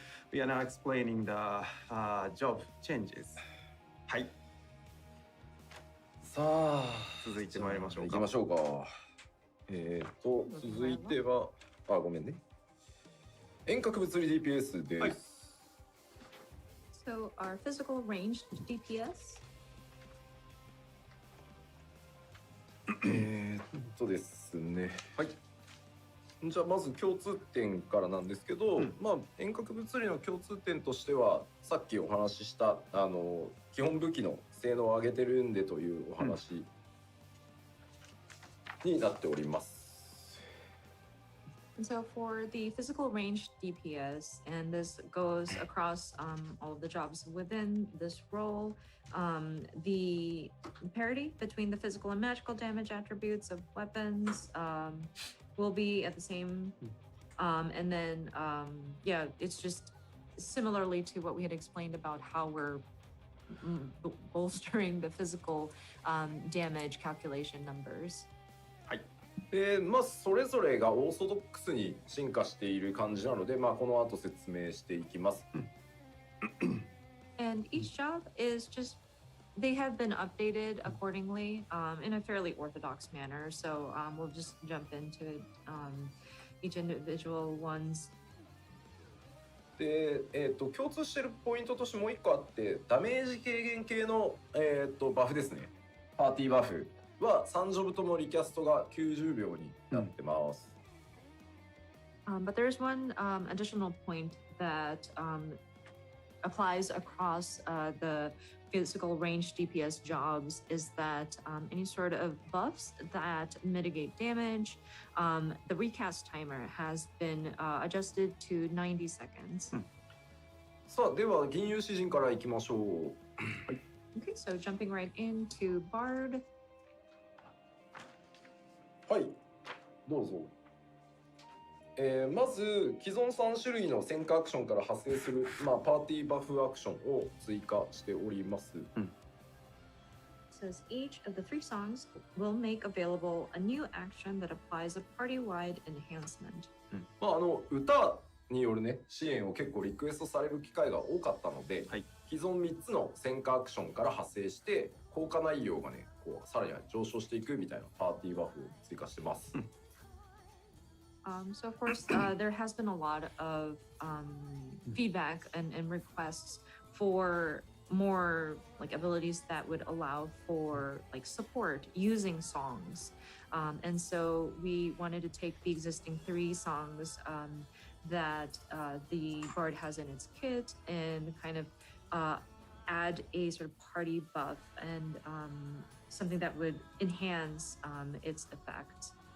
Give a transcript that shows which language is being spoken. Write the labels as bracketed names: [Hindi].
[English] We are now explaining the job changes. [Japanese] はい、さあ続いてまいりましょうか。行きましょうか。続いてはごめんね。遠隔物理 DPS です。はい。 [English] So our physical ranged DPS. [Japanese] ですね。はい。じゃあまず共通点からなんですけど、まあ遠隔物理の共通点としてはさっきお話しした基本武器の性能を上げてるんでというお話になっております。 [English] And so for the physical ranged DPS, and this goes across all of the jobs within this role, the parity between the physical and magical damage attributes of weapons will be at the same. And then, yeah, it's just similarly to what we had explained about how we're bolstering the physical damage calculation numbers. [Japanese] まあそれぞれがオーソドックスに進化している感じなので、まあこの後説明していきます。 [English] And each job is just they have been updated accordingly in a fairly orthodox manner. So we'll just jump into it, each individual ones. [Japanese] で、共通しているポイントとしてもう一個あって、ダメージ軽減系の、バフですね。パーティーバフは3ジョブともリキャストが90秒になってます。 [English] But there's one additional point that applies across the physical range DPS jobs is that any sort of buffs that mitigate damage, the recast timer has been adjusted to 90 seconds. [Japanese] さあ、では吟遊詩人からいきましょう。はい。 [English] Okay, so jumping right into Bard. [Japanese] はい、どうぞ。まず既存3種類の戦火アクションから派生する、まあ、パーティーバフアクションを追加しております。 [English] Says each of the 3 songs will make available a new action that applies a party-wide enhancement. [Japanese] まあ歌によるね支援を結構リクエストされる機会が多かったので、はい、既存3つの戦火アクションから派生して効果内容がねこうさらに上昇していくみたいなパーティーバフを追加してます。 [English] So of course, there has been a lot of feedback and requests for more like abilities that would allow for like support using songs. And so we wanted to take the existing 3 songs that the Bard has in its kit and kind of add a sort of party buff and something that would enhance its effect.